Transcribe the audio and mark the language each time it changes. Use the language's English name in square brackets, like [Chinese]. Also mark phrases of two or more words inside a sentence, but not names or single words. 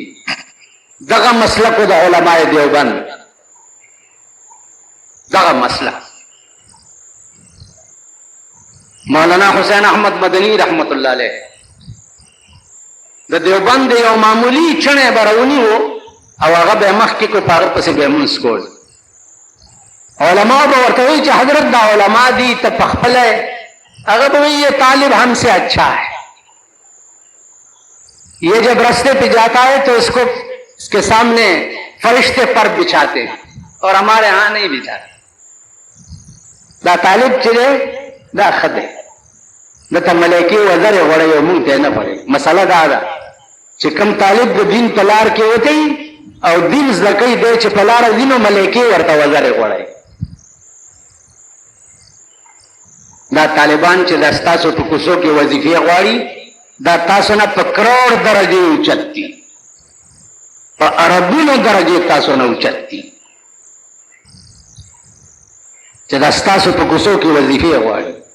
[Pashto] دغه مسلکو د علماء دیوبند دغه مسلک مولانا حسین احمد مدنی [Arabic] رحمت الله علیه [Pashto] د دیوبند یو معمولی چڼی به راونیو او هغه به یې مخکې کړ، په هغه پسې به یې مونځ کول. علما به ورته وایي چې حضرت دا علما دي ته پخپله هغه به وایي [Urdu] یہ طالب ہم سے اچھا ہے، یہ جب رستے پہ جاتا ہے تو اس کے سامنے فرشتے پر بچھاتے ہیں اور ہمارے ہاں نہیں بچھاتے. [Pashto] دا طالب چې دی دا ښه دی، دته ملایکې وزرې غوړوي او مونږ ته یې نه غوړوي. مسله دا ده چې کوم طالب د دین په لار کې وتی او دین زده کوي دی چې په لاره ځي نو ملایکې ورته وزرې غوړوي. دا طالبان چې دا ستاسو په کوڅو کې وظیفې غواړي دا تاسو نه په کروڑ درجې اوچت دي، په اربونو درجې تاسو نه اوچت دي چې دا ستاسو په کوڅو کې وظیفې غواړي.